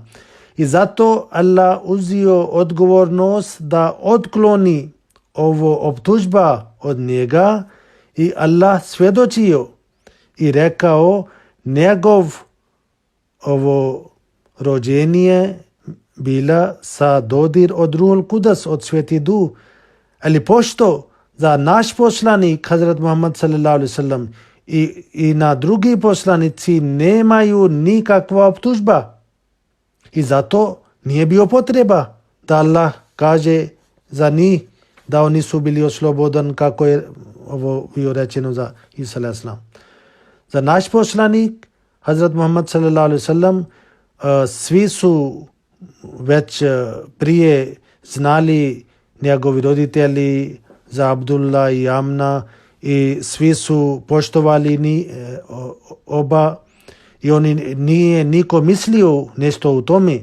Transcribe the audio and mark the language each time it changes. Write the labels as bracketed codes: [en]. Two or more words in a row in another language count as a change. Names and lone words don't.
[bs] I zato Allah uzio odgovornost da otkloni ovo optužba od njega i Allah svjedočio i rekao njegov ovo rođenje bila sa dodir od [ar] روح القدس, [bs] od Sveti Duh. Ali pošto za naš poslanik Hazrat Muhammad [ar] صلى الله عليه وسلم [bs] i na drugi poslanici nemaju nikakva optužba. I zato nije bio potreba da Allah kaže za njih da oni su bili oslobodan, kako je ovo bio rečeno za Isa [ar] عليه السلام. [bs] Za naš poslanik Hazrat Muhammad [ar] صلى الله عليه وسلم [bs] svi su već prije znali njegovi roditelji za Abdullah i Amna i svi su poštovali oba i oni nije niko mislio nešto u tome.